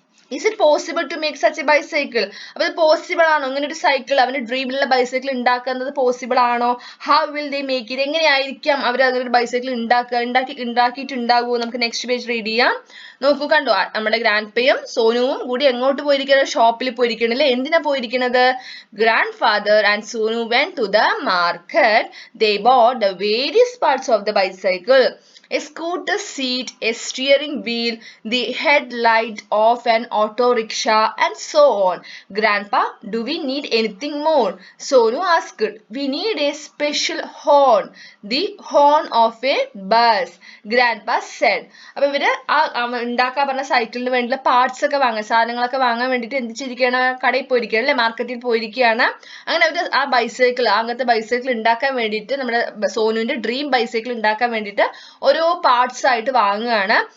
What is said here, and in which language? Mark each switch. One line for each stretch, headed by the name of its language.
English: Is it possible to make such a bicycle?
Malayalam: അപ്പോൾ ഇത് possible ആണോ, ഇങ്ങനെ ഒരു സൈക്കിൾ, അവന്റെ ഡ്രീമിലുള്ള ബൈസൈക്കിൾ ഉണ്ടാക്കുന്നത് പോസിബിൾ ആണോ?
English: How will they make it?
Malayalam: എങ്ങനെയായിരിക്കാം അവർ അങ്ങനെ ഒരു ബൈസൈക്കിൾ ഉണ്ടാക്കിയിട്ടുണ്ടാകുമോ? നമുക്ക് നെക്സ്റ്റ് പേജ് റീഡ് ചെയ്യാം. നോക്കൂ, കണ്ടോ, നമ്മുടെ ഗ്രാൻഡ്പയും സോനുവും കൂടി എങ്ങോട്ട് പോയിരിക്കുന്നത്, ഷോപ്പിൽ പോയിരിക്കണം അല്ലേ. എന്തിനാ പോയിരിക്കുന്നത്,
English: Grandfather and Sonu went to the market. They bought the various parts of the bicycle. A scooter seat, a steering wheel, the headlight of an auto rickshaw, and so on. Grandpa, do we need anything more? Sonu asked. We need a special horn, the horn of a bus, Grandpa said.
Malayalam: അപ്പോൾ ഇവര് ഉണ്ടാക്കാൻ പറഞ്ഞ സൈക്കിളിന് വേണ്ടിയുള്ള parts ഒക്കെ വാങ്ങാൻ, സാധനങ്ങളൊക്കെ വാങ്ങാൻ വേണ്ടിയിട്ട് എന്ത് ചെയ്തിരിക്കുകയാണ്, കടയിൽ പോയിരിക്കുകയാണ് അല്ലെ, മാർക്കറ്റിൽ പോയിരിക്കുകയാണ്. അങ്ങനെ അവർ ആ ബൈസൈക്കിൾ, അങ്ങനത്തെ ബൈസൈക്കിൾ ഉണ്ടാക്കാൻ വേണ്ടിയിട്ട്, നമ്മുടെ സോനുവിന്റെ ഡ്രീം ബൈസൈക്കിൾ ഉണ്ടാക്കാൻ വേണ്ടിയിട്ട് ഓരോ പാർട്സ് ആയിട്ട് വാങ്ങുകയാണ്.